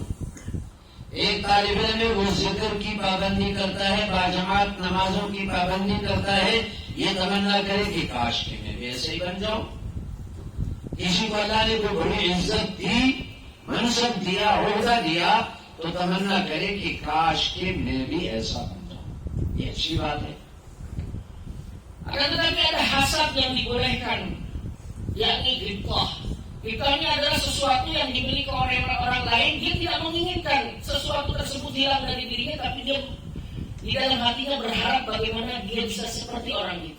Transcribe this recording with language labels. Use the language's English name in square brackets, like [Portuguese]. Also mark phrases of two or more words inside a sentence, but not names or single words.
[Urdu] ایک طالب علم ہے وہ ذکر کی پابندی کرتا ہے, باجماعت نمازوں کی پابندی کرتا ہے, یہ تمنا کرے کہ کاش کہ میں بھی ایسے ہی بن جاؤں. کسی کو اللہ نے کوئی بڑی عزت دی, منصب دیا, عہدہ دیا, تو تمنا کرے کہ کاش کہ میں بھی ایسا بن جاؤں. یہ اچھی بات ہے. [Indonesian] Akan tetapi ada hasad yang dibolehkan, yakni ghibtah. Ghibtah ini adalah sesuatu yang dimiliki oleh orang lain. Dia tidak menginginkan sesuatu tersebut hilang dari dirinya, tapi dia di dalam hatinya berharap bagaimana dia bisa seperti orang itu.